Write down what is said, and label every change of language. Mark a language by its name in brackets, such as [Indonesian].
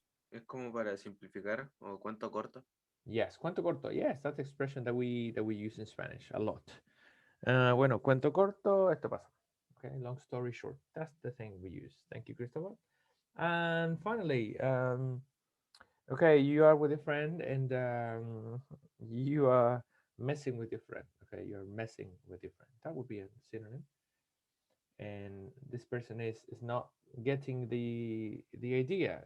[Spanish] Es como para simplificar o cuento corto. [English] Yes, [Spanish] cuento corto. [English] Yes, that's the expression that we use in Spanish a lot. [Spanish] Bueno, cuento corto, esto pasa. [English] Okay, long story short. That's the thing we use. Thank you, Cristobal. And finally, okay, you are with a friend and you are messing with your friend. Okay, you're messing with your friend. That would be a synonym. And this person is not getting the idea.